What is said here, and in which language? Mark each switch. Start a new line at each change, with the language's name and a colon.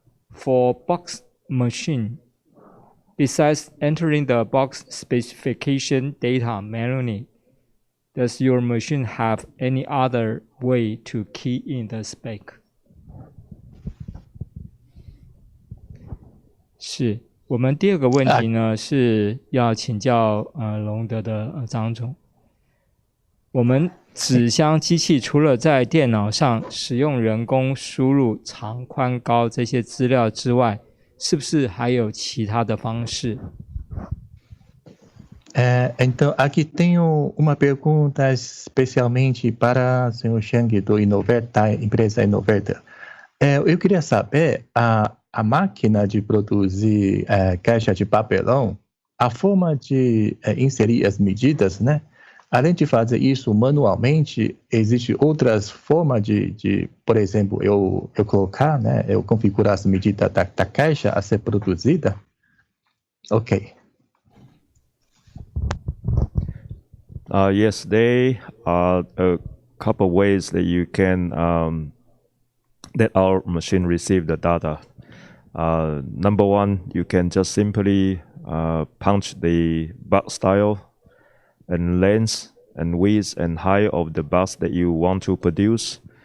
English: For box machine, besides entering the box specification data manually, does your machine have any other way to key in the spec?
Chinese: 是我们第二个问题呢，是要请教龙德的张总。我们纸箱机器除了在电脑上使用人工输入长、宽、高这些资料之外，是不是还有其他的方式？
Portuguese: Então, aqui tenho uma pergunta especialmente para o senhor Chang do da empresa Innovator. Eu queria saber, a máquina de produzir caixa de papelão, a forma de inserir as medidas, né? Além de fazer isso manualmente, existe outras formas por exemplo, eu colocar, né, eu configurar as medidas da caixa a ser produzida.
English: Ok. Yes, there are a couple of ways that you can that our machine receive the data. Number one, you can just simply punch the box style and length and width and height of the box that you want to produce.